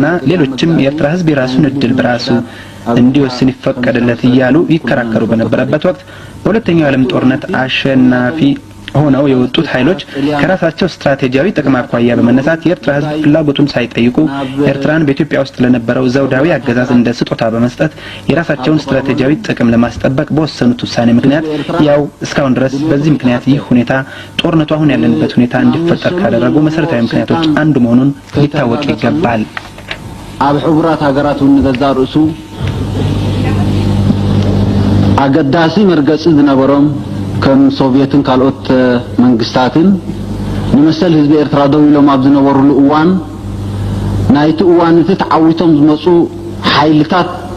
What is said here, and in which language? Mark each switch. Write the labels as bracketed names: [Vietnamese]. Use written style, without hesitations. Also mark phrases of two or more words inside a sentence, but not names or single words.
[Amharic] ሌሎችም የኤርትራ ህዝብ የራሱን እድል በራሱ እንዲወስን ይፈቀድለት እያሉ ይከራከሩ በነበረበት ወቅት በሁለተኛው የዓለም ጦርነት አሸናፊ ሆነው የወጡት ኃይሎች ከራሳቸው ስትራቴጂያዊ ጥቅም አኳያ በመነሳት የኤርትራ ህዝብ ፍላጎቱን ሳይጠይቁ ኤርትራን በኢትዮጵያ ውስጥ ለነበረው ዘውዳዊ አገዛዝ እንደ ስጦታ በመስጠት የራሳቸውን ስትራቴጂያዊ ጥቅም ለማስጠበቅ በወሰኑት ውሳኔ ምክንያት ያው እስካሁን ድረስ በዚህ ምክንያት ይህ ሁኔታ ጦርነቱ አሁን ያለንበት ሁኔታ እንዲፈጠር ካደረጉ መሰረታዊ ምክንያቶች አንዱ መሆኑን ሊታወቅ ይገባል። [Tigrinya] አብ ህብራት ሀገራት ወንገዛ ርዕሱ አገዳሲ መርገጽ ዝነበሮም ከም ሶቪየትን ካልኦት መንግስታትን ንመሰል ህዝብ ኤርትራ ደው ኢሎም ኣብ ዝነበሩሉ እዋን ናይቲ እዋን ተዓዊቶም ዝመጹ ሓይልታት